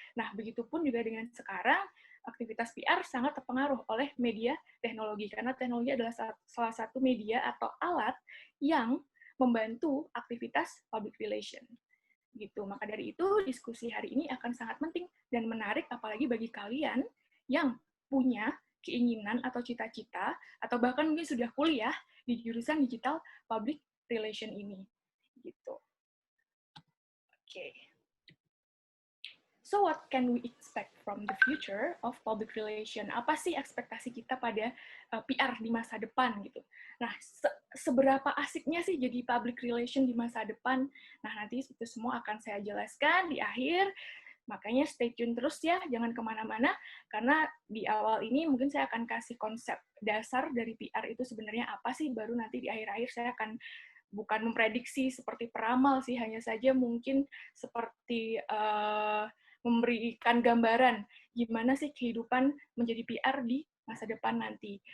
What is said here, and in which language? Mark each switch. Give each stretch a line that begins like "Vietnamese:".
Indonesian: Nah, begitupun juga dengan sekarang, aktivitas PR sangat terpengaruh oleh media teknologi, karena teknologi adalah salah satu media atau alat yang membantu aktivitas public relation. Gitu. Maka dari itu, diskusi hari ini akan sangat penting dan menarik, apalagi bagi kalian yang punya keinginan atau cita-cita, atau bahkan mungkin sudah kuliah di jurusan digital public relation ini. Gitu. Okay.
English: So what can we expect from the future of public relation?
Indonesian: Apa sih ekspektasi kita pada PR di masa depan gitu? Nah, seberapa asiknya sih jadi public relation di masa depan? Nah, nanti itu semua akan saya jelaskan di akhir. Makanya
English: stay tune
Indonesian: terus ya, jangan kemana-mana, karena di awal ini mungkin saya akan kasih konsep dasar dari PR itu sebenarnya apa sih, baru nanti di akhir-akhir saya akan bukan memprediksi seperti peramal sih, hanya saja mungkin seperti memberikan gambaran gimana sih kehidupan menjadi PR di masa depan nanti.